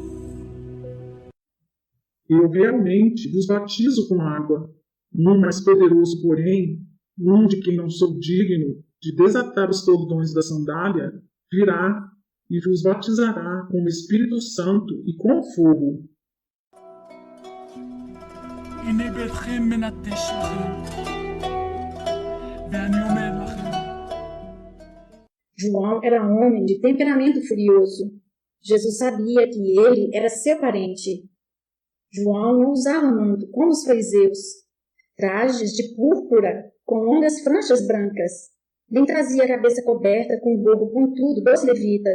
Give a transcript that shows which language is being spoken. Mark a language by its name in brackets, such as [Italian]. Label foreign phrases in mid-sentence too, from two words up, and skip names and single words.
[Portuguese] Eu realmente vos batizo com água, num mais poderoso, porém, num de quem não sou digno de desatar os cordões da sandália, virá e vos batizará com o Espírito Santo e com fogo. [Hebrew] הנה ביתכם מנטש לכם, ואני אומר לכם. [Portuguese] João era homem de temperamento furioso. Jesus sabia que ele era seu parente. João não usava manto como os fariseus, trajes de púrpura com longas franjas brancas. Nem trazia a cabeça coberta com o gorro pontudo dos levitas.